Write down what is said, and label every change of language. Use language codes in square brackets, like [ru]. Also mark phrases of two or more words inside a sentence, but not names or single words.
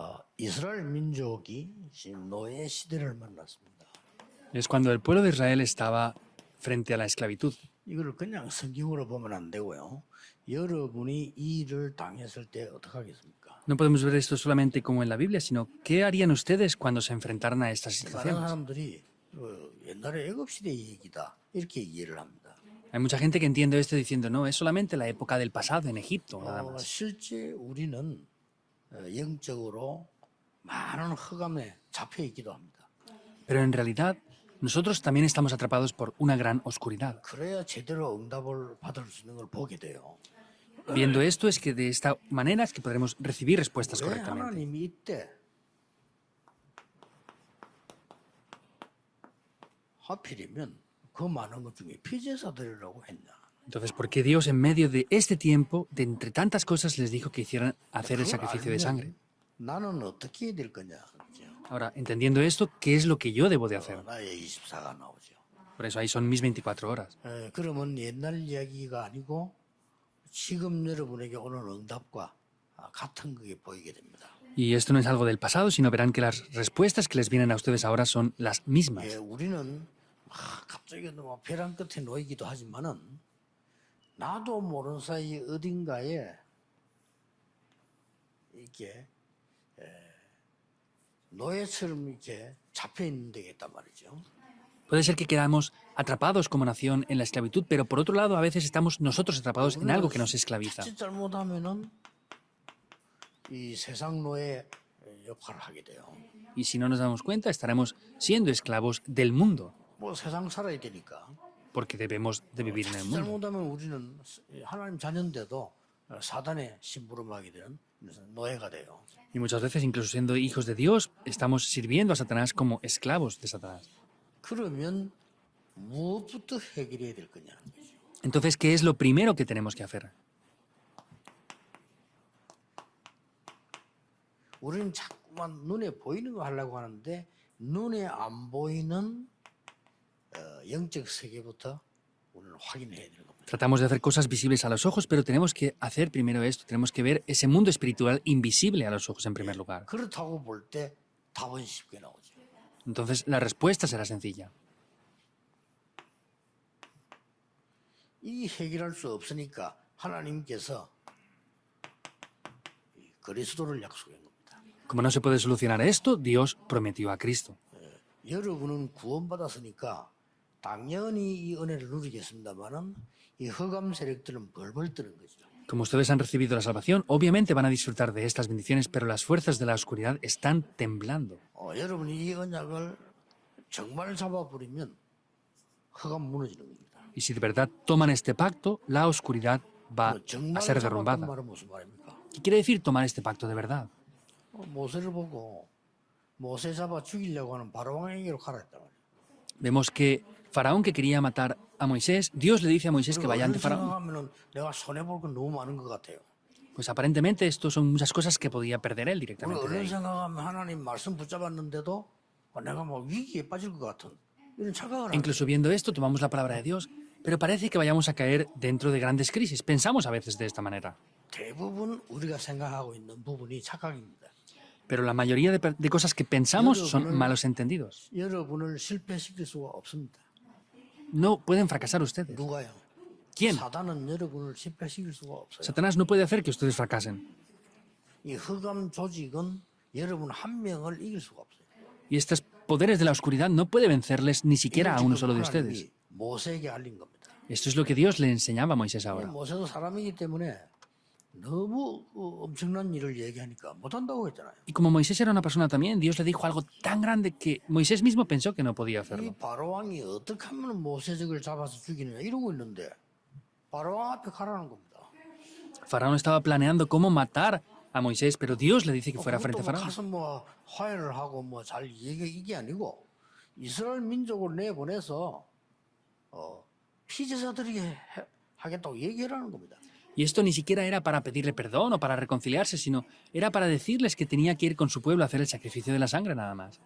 [ko] 이스라엘 민족이 지금 노예 시대를 만났습니다. [es] Es cuando el pueblo de Israel estaba frente a la esclavitud. [ko] 이거를 그냥 성경으로 보면 안 되고요. 여러분이 이 일을 당했을 때 어떻게 하겠습니까? [es] No podemos ver esto solamente como en la Biblia, sino qué harían ustedes cuando se enfrentaran a estas 많은 situaciones. [ko] 사람들이 옛날에 애굽 시대 얘기다 이렇게 이해를 합니다. [es] Hay mucha gente que entiende esto diciendo, no, es solamente la época del pasado en Egipto, nada más. [ko] 실제 우리는 영적으로 많은 흑암에 잡혀 있기도 합니다. [es] Pero en realidad, nosotros también estamos atrapados por una gran oscuridad. [ko] 그래야 제대로 응답을 받을 수 있는 걸 보게 돼요. [es] Viendo esto es que de esta manera es que podremos recibir respuestas 왜 correctamente. [ko] 하나님이 이때 하필이면 그 많은 것 중에 피제사 드리라고 했냐? [es] Entonces, ¿por qué Dios en medio de este tiempo, de entre tantas cosas, les dijo que hicieran hacer el 그걸 sacrificio de sangre? [ko] 나는 어떻게 해야 될 거냐? 그죠? [es] Ahora, entendiendo esto, ¿qué es lo que yo debo de hacer? [ko] 나의 24가 나오죠. [es] Por eso ahí son mis 24 horas. [ko] 그러면 옛날 이야기가 아니고 지금 여러분에게 오는 응답과 같은 그게 보이게 됩니다. [es] Y esto no es algo del pasado, sino verán que las respuestas que les vienen a ustedes ahora son las mismas. [ko] 우리는 갑자기 뭐 벼랑 끝에 놓이기도 하지만은 나도 모르는 사이 어딘가에 이렇게 노예처럼 이렇게 잡혀 있는 데가 있단 말이죠. [es] Puede ser que quedamos atrapados como nación en la esclavitud, pero por otro lado a veces estamos nosotros atrapados en algo que nos esclaviza. [ko] 자칫 잘못하면은 이 세상 노예 역할을 하게 돼요. [es] Y si no nos damos cuenta, estaremos siendo esclavos del mundo, [ko] 뭐 세상 살아야 되니까. [es] porque debemos de vivir en el mundo. [ko] 잘못하면 우리는 하나님 자녀인데도 사단의 심부름하게 되는 노예가 돼요. [es] Y muchas veces, incluso siendo hijos de Dios, estamos sirviendo a Satanás como esclavos de Satanás. [ko] 그러면 무엇부터 해결해야 될 거냐는 거죠. [es] Entonces, ¿qué es lo primero que tenemos que hacer? [ko] 우리는 자꾸만 눈에 보이는 거 하려고 하는데 눈에 안 보이는 영적 세계부터 우리는 확인해야 되는 겁니다. [es] Tratamos de hacer cosas visibles a los ojos, pero tenemos que hacer primero esto. Tenemos que ver ese mundo espiritual invisible a los ojos en primer lugar. [ko] 그렇다고 볼 때 답은 쉽게 나오죠. [es] Entonces, la respuesta será sencilla. [ko] 이 해결할 수 없으니까 하나님께서 그리스도를 약속한 겁니다. [es] Como no se puede solucionar esto, Dios prometió a Cristo. [ko] 여러분은 구원받았으니까 당연히 이 은혜를 누리겠습니다만은 이 흑암 세력들은 벌벌 뜨는 거죠. [es] Como ustedes han recibido la salvación, obviamente van a disfrutar de estas bendiciones, pero las fuerzas de la oscuridad están temblando. [ko] 여러분이 이 언약을 정말 잡아버리면 흑암 무너지는 겁니다. [es] Y si de verdad toman este pacto, la oscuridad va 정말 a ser 잡았단 derrumbada. [ko] 말은 무슨 말입니까? [es] ¿Qué quiere decir tomar este pacto de verdad? [ko] 모세를 보고 모세 잡아 죽이려고 하는 바로왕에게로 가라 했단 말이에요. [es] Vemos que Faraón, que quería matar a Moisés, Dios le dice a Moisés que vaya ante Faraón. [ko] 생각하면은 내가 손해 볼 건 너무 많은 것 같아요. [es] Pues aparentemente esto son muchas cosas que podía perder él 우리 directamente de 얼른 ahí. [ko] 생각하면 하나님 말씀 붙잡았는데도 내가 뭐 위기에 빠질 것 같은 이런 착각을 하는 [es] Incluso viendo esto, tomamos la palabra de Dios, pero parece que vayamos a caer dentro de grandes crisis. Pensamos a veces de esta manera. [ko] 대부분 우리가 생각하고 있는 부분이 착각입니다. [es] Pero la mayoría de cosas que pensamos son malos entendidos. [ko] 여러분을 실패시킬 수가 없습니다. [es] No pueden fracasar ustedes. [ko] 누가요? [es] ¿Quién? [ko] 사단은 여러분을 실패시킬 수가 없어요. [es] Satanás no puede hacer que ustedes fracasen. [ko] 이 흑암 조직은 여러분 한 명을 이길 수가 없어요. [es] Y estos poderes de la oscuridad no puede vencerles ni siquiera a uno solo de ustedes. [ko] 하나님이 모세에게 알린 겁니다. [es] Esto es lo que Dios le enseñaba a Moisés ahora. [ko] 모세도 사람이기 때문에 너무 엄청난 일을 얘기하니까 못한다고 했잖아요. [es] Y como Moisés era una persona también, Dios le dijo algo tan grande que Moisés mismo pensó que no podía 이 hacerlo. [ko] 바로왕이 어떻게 하면 모세적을 잡아서 죽이느냐 이러고 있는데 바로왕 앞에 가라는 겁니다. [es] Faraón estaba planeando cómo matar a Moisés, pero Dios le dice que fuera frente a 그것도 Faraón. [ko] 가서 뭐 화해를 하고 뭐 잘 얘기 이게 아니고 이스라엘 민족을 내보내서 피제사들에게 하겠다고 얘기하라는 겁니다. [es] Y esto ni siquiera era para pedirle perdón o para reconciliarse, sino era para decirles que tenía que ir con su pueblo a hacer el sacrificio de la sangre nada más.